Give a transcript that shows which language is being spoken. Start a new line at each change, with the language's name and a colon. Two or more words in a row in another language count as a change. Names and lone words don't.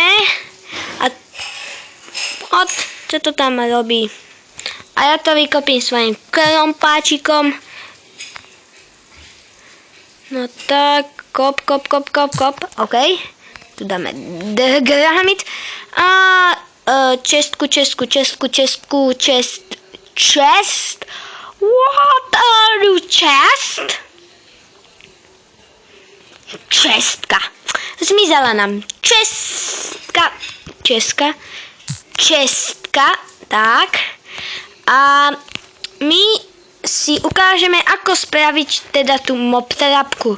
Slovak: A čo to tam robí? A ja to vykopím svojim krompáčikom. No tak, kop. OK. Tu dáme granit. A čestku.
English: Chest. What are you, chest?
Slovak: Čestka. Zmizela nám. Čestka. Tak. A my si ukážeme, ako spraviť teda tú mob trapku.